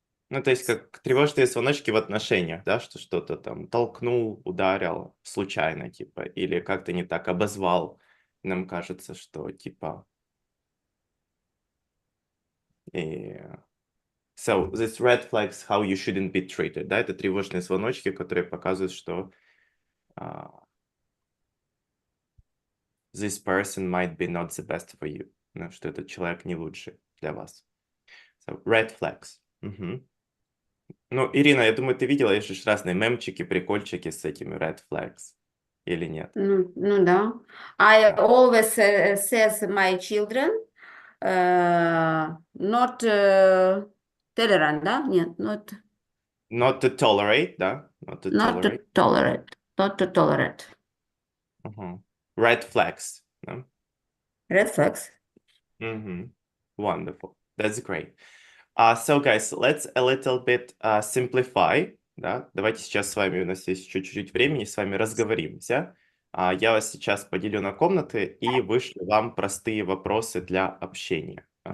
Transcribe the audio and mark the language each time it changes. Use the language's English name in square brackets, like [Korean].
[Russian] Ну, то есть как тревожные звоночки в отношениях, да, что что-то там толкнул, ударил случайно, типа, или как-то не так обозвал. Нам кажется, что типа... [English] So, this red flags how you shouldn't be treated, [Russian] да, это тревожные звоночки, которые показывают, что [English] this person might be not the best for you, [Russian] ну, что этот человек не лучший для вас. [English] So, red flags. Мгм. [Russian] Ну, Ирина, я думаю, ты видела, есть же разные мемчики, прикольчики с этими red flags, или нет? Ну да. [English] I always says my children not tolerant, да? [Russian] Нет, [English] not Not to tolerate, да? Not to to tolerate. tolerate. Not to tolerate. Мгм. Red flags, да? Red flags. Мгм. Wonderful. That's great. So, guys, let's a little bit simplify. [Russian] Да? Давайте сейчас с вами, у нас есть еще чуть-чуть времени, с вами разговоримся. Я вас сейчас поделю на комнаты и вышлю вам простые вопросы для общения.